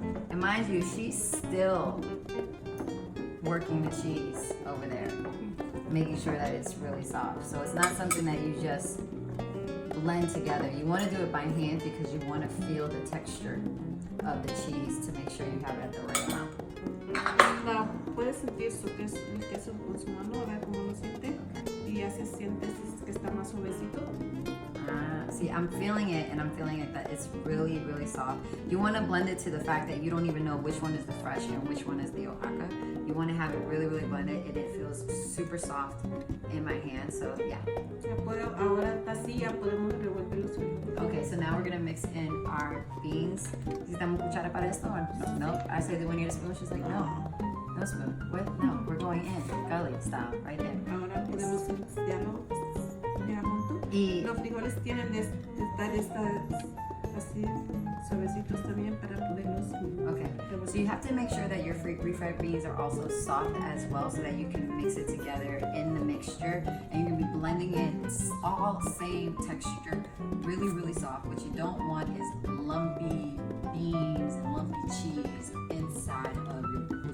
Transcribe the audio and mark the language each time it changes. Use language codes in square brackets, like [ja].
[en] And mind you, she's still working the cheese over there, making sure that it's really soft. So it's not something that you just blend together. You want to do it by hand because you want to feel the texture of the cheese to make sure you have it at the right amount. [es] Puedes sentir su queso, el queso con su mano, a ver cómo lo siente. Y así sientes que está más suavecito. [en] See, I'm feeling it, and I'm feeling it that it's really, really soft. You want to blend it to the fact that you don't even know which one is the fresh and which one is the Oaxaca. You want to have it really, really blended, and it feels super soft in my hand. So yeah. [es] Ahora está así, ya podemos revolver los frijoles. [en] Okay, so now we're gonna mix in our beans. [es] ¿Necesitamos cuchara para esto? [en] Or no? I said, do we need a spoon? She's like, no. No spoon. What? No, we're going in. Gully style, right there. [es] Ahora podemos mixtearlo ya junto. Y Los frijoles tienen de estar así suavecitos también para poderlos. [en] okay, so you have to make sure that your refried beans are also soft as well, so that you can mix it together in the mixture, and you're gonna be blending it. It's all same texture, really, really soft. What you don't want is lumpy beans and lumpy cheese inside of your